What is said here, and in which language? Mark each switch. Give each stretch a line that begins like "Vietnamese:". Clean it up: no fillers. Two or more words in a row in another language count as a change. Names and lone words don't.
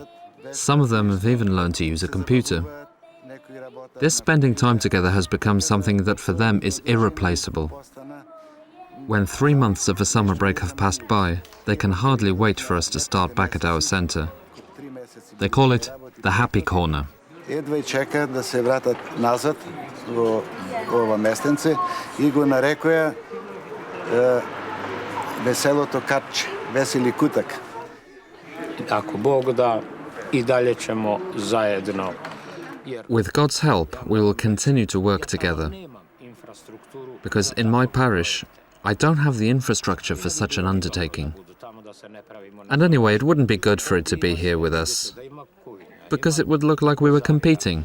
English: Some of them have even learned to use a computer. This spending time together has become something that for them is irreplaceable. When 3 months of a summer break have passed by, they can hardly wait for us to start back at our centre. They call it the happy corner.
Macedonian: Едва чека да се вратат назад во ова местенце и го нарекоја веселото капче, весели кутак. Ако Бог да,
Serbian: и далje ćemo zajedno.
English: With God's help, we will continue to work together. Because in my parish, I don't have the infrastructure for such an undertaking. And anyway, it wouldn't be good for it to be here with us, because it would look like we were competing.